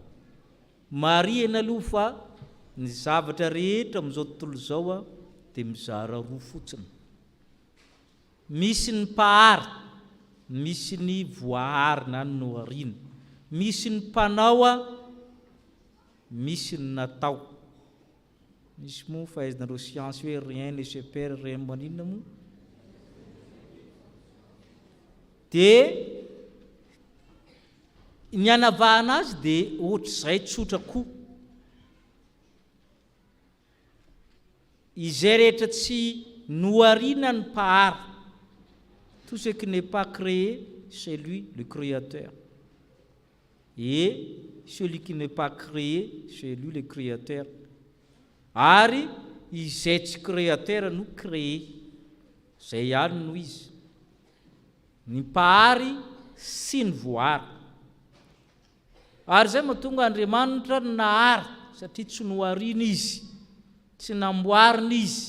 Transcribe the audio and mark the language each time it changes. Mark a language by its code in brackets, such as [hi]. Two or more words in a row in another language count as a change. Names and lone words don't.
[mg] Marihana aloha fa ny zavatra rehetra amin'izao tontolo izao dia mizara roa fotsiny. Misy ny pahary, misy ny voahary na ny noharina. Misy ny mpanao, misy ny natao. Misy moa fahaizanareo siansy hoe [fr] rien ne se perd, [mg] rien maninona moa. Dia ny anavahana azy dia ohatr'izay tsotra koa. Izay rehetra tsy noharina ny pahary. [fr] Tout ce qui n'est pas créé, c'est lui le créateur. Et celui qui n'est pas créé, c'est lui le créateur. [mg] Ary izay tsy créateur no créé. Zay ihany no izy. Ny pahary sy ny voahary. Ary zay mahatonga Andriamanitra nahary satria tsy noharina izy, tsy namboarina izy.